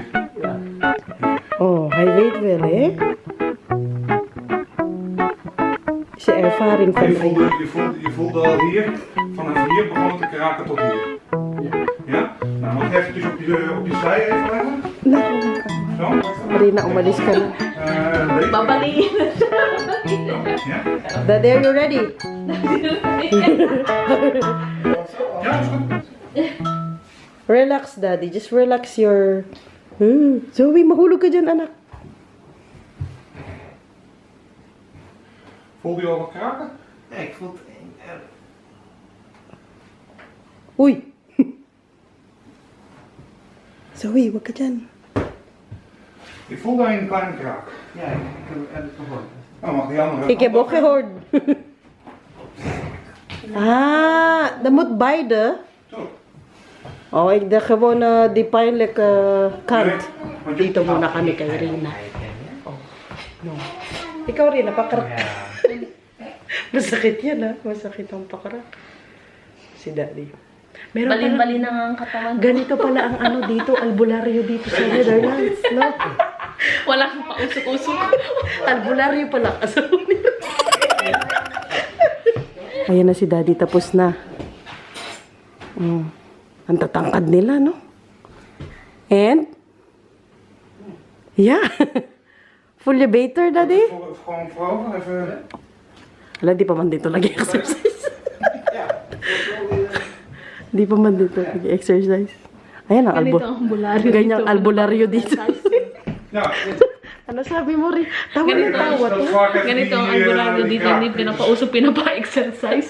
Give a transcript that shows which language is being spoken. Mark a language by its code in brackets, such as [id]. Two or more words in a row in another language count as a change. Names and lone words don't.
[nl] Oh, hij weet wel, hè? Is de ervaring van Je voelde al hier, vanaf hier begon het te kraken tot hier. Ja? Nou, mag je eventjes op je zij even leggen? Zo? [tl] Rina, umalis ka na. Babaliin. [nl] Ja? [en] Daddy, are you ready? [nl] Ja, is goed. [en] Relax, Daddy. Just relax your... [tl] Zoe, mahulog ka dyan, anak. [nl] Voelde je al wat kraken? Ja, ik voel het... [tl] Uy! Zoe, wag ka dyan. [nl] Ik voelde een kleine kraak. Ja, ik heb het gehoord. Oh, mag die andere... Ik heb ook gehoord. Dat moet beide. Zo. Oh, ik dacht gewoon die pijnlijke kant. Nee, want je- [tl] Dito muna kami kay Rina. [en] Oh, no. [tl] Ikaw rin, napakarak. Masakit yan, ha? Masakit ang pakarak. Si Daddy. Meron pala, Bali-bali na nga ang katawan. ganito pala ang ano dito, albularyo dito sa Netherlands, no? Wala kang pausok-usok. Albularyo pala. Ayan na si Daddy, tapos na. Ang tatangkad nila, no? [en] And? Yeah. Full elevator, Daddy? [nl] Gewoon voorover, even... [tl] Wala, di pa man dito nag-exercise. Di pa man dito nag-exercise. Ayan ang albularyo Ganyang dito. albularyo dito. [nl] Ja, [tl] Ano sabi mo rin? Tawa na tawa. [nl] dat is vaak even [tl] Ganito ang albularyo dito, hindi pinapausok, pinapa-exercise.